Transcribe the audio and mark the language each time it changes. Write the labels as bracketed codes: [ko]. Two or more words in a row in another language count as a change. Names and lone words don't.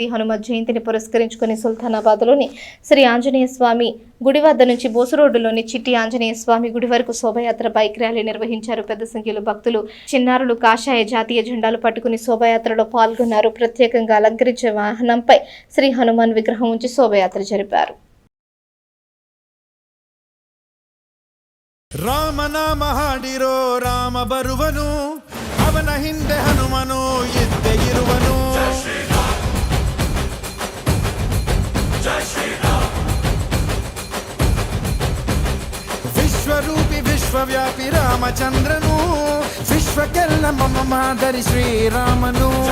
[te] హనుమత్ జయంతిని పురస్కరించుకుని సుల్తానాబాద్లోని శ్రీ ఆంజనేయ స్వామి గుడి వద్ద నుంచి బోసు రోడ్డులోని చిట్టి ఆంజనేయ స్వామి గుడి వరకు శోభయాత్ర [en] bike rally [te] నిర్వహించారు. పెద్ద సంఖ్యలో భక్తులు, చిన్నారులు కాషాయ జాతీయ జెండాలు పట్టుకుని శోభయాత్రలో పాల్గొన్నారు. ప్రత్యేకంగా అలంకరించే వాహనంపై శ్రీ హనుమాన్ విగ్రహం ఉంచి శోభయాత్ర జరిపారు. [kn] ರಾಮನಾಮ ಹಾಡಿರೋ ರಾಮ ಬರುವನು, ಅವನ ಹಿಂದೆ ಹನುಮನು ಇದ್ದೇ ಇರುವನು. ವಿಶ್ವರೂಪಿ ವಿಶ್ವವ್ಯಾಪಿ ರಾಮಚಂದ್ರನು, ವಿಶ್ವಕ್ಕೆಲ್ಲ ಮಮ ಮಾದರಿ ಶ್ರೀರಾಮನು.